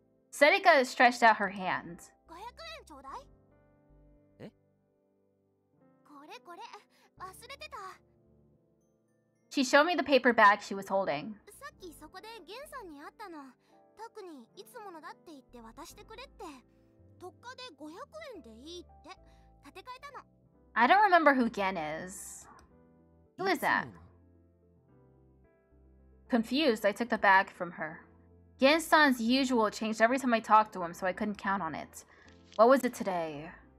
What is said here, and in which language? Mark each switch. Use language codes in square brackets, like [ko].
[en] Sedika stretched out her hand. [ja] 500円ちょうだい。え？これ忘れてた。 [en] She showed me the paper bag she was holding. [ja] さっきそこでゲンさんに会ったの。特にいつものだって言って渡してくれって。特価で500円でいいって立て替えたの。 [en] I don't remember who Gen is. Who is that? Confused, I took the bag from her. Gen-san's usual changed every time I talked to him, so I couldn't count on it. What was it today?